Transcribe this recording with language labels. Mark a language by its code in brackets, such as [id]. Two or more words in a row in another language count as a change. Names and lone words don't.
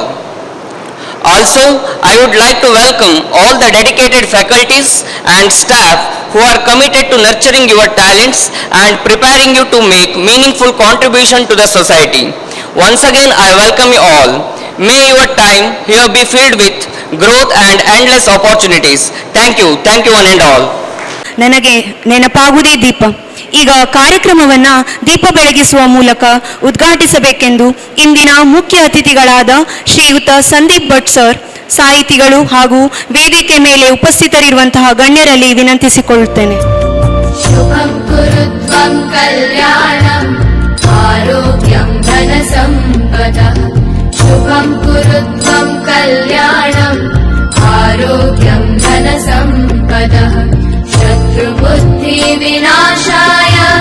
[en] Also, I would like to welcome all the dedicated faculties and staff who are committed to nurturing your talents and preparing you to make meaningful contribution to the society. Once again, I welcome you all. May your time here be filled with growth and endless opportunities. Thank you one and all. [kn] ನನಗೆ ನೆನಪಾಗುವುದೇ ದೀಪ. ಈಗ ಕಾರ್ಯಕ್ರಮವನ್ನು ದೀಪ ಬೆಳಗಿಸುವ ಮೂಲಕ ಉದ್ಘಾಟಿಸಬೇಕೆಂದು ಇಂದಿನ ಮುಖ್ಯ ಅತಿಥಿಗಳಾದ ಶ್ರೀಯುತ ಸಂದೀಪ್ ಭಟ್ ಸರ್, ಸಾಹಿತಿಗಳು ಹಾಗೂ ವೇದಿಕೆ ಮೇಲೆ ಉಪಸ್ಥಿತರಿರುವಂತಹ ಗಣ್ಯರಲ್ಲಿ ವಿನಂತಿಸಿಕೊಳ್ಳುತ್ತೇನೆ. [sa] ಶುಭಂ ಕುರುತ್ವಂ ಕಲ್ಯಾಣಂ ಆರೋಗ್ಯಂ ಧನ ಸಂಪದಃ ಶುಭಂ ಕುರುತ್ವಂ ಕಲ್ಯಾಣಂ ಆರೋಗ್ಯಂ ಧನ ಸಂಪದಃ ಶತ್ರುಬುದ್ಧಿ ವಿನಾಶಾಯ